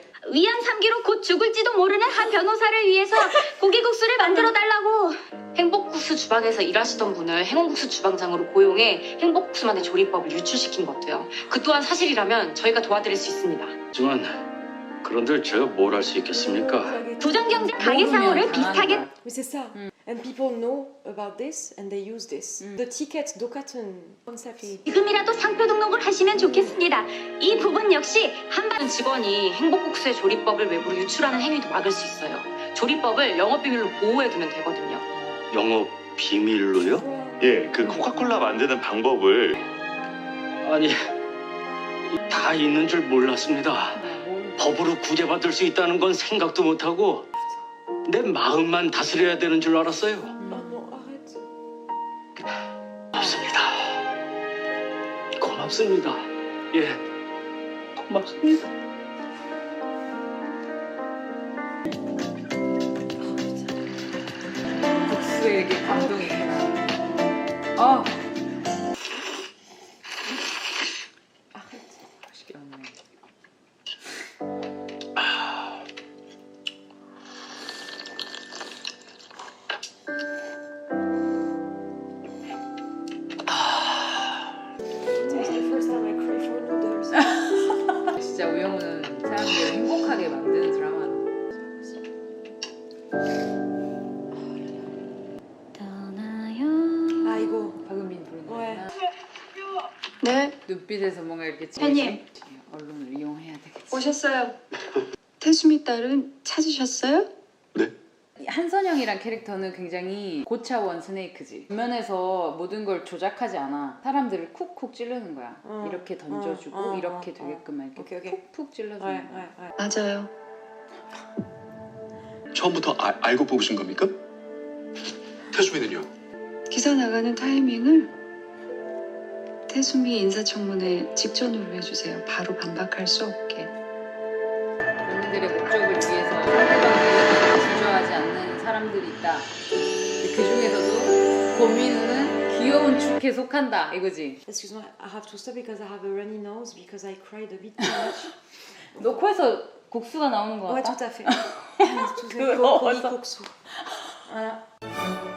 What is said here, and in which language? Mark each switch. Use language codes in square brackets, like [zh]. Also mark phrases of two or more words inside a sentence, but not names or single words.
[ko] 위암 3기로 곧 죽을지도 모르는 한 변호사를 위해서 고기국수를 만들어 달라고. 행복국수 주방에서 일하시던 분을 행운국수 주방장으로 고용해 행복국수만의 조리법을 유출시킨 것도요. 그 또한 사실이라면 저희가 도와드릴 수 있습니다. 하지만 그런들 제가 뭘 할 수 있겠습니까? 부정 경쟁 가게 상호를 비슷하게 [fr] Mais c'est ça. [en] And people know about this and they use this. The ticket 똑같은 concept. [ko] 지금이라도 상표 등록을 하시면 좋겠습니다. 이 부분 역시 한반 직원이 행복국수의 조리법을 외부로 유출하는 행위도 막을 수 있어요. 조리법을 영업비밀로 보호해두면 되거든요. 영업 비밀로요? 예, 그 코카콜라 만드는 방법을 아니 다 있는 줄 몰랐습니다. 법으로 구제받을 수 있다는 건 생각도 못하고 내 마음만 다스려야 되는 줄 알았어요. [fr] Oh non, arrête. [ko] 고맙습니다. 예, 고맙습니다. 국수에 이렇게 감동이 있구나. 맛있게 먹네. [en] It's the first time I crave for noodles. [ko] 진짜 우영우는 사람들을 행복하게 만드는 드라마다. 아 이거. 박은빈 부르는 왜? 거구나. 네, 눈빛에서 뭔가 이렇게 팬님. 언론을 이용해야 되겠지. 오셨어요. 태수미 딸은 찾으셨어요? 한선영이란 캐릭터는 굉장히 고차원 스네이크지. 뒷면에서 모든 걸 조작하지 않아. 사람들을 쿡쿡 찌르는 거야. 이렇게 던져주고 이렇게 되게끔 이렇게 오케이. 푹푹 찔러주는 [fr] Ouais, [ko] 거야. [fr] ouais, ouais. [ko] 맞아요. 처음부터 알고 뽑으신 겁니까? 태수미는요? 기사 나가는 타이밍을 태수미 인사청문회 직전으로 해주세요. 바로 반박할 수 없게. 본인들의 목적을 위해서 상대방을 주저하지 않는 사람들이 있다. 근데 그 중에서도 고민우는 귀여운 축에 속한다 이거지. [fr] Excuse-moi, [en] I have to stop because I have a runny nose because I cried a bit too much. [ko] 너 코에서 국수가 나오는 거 [fr] Ouais, [ko] 같다? [fr] tout à fait. Tout à fait. [ko] 그거 고기 어디서? 국수. [fr] Voilà.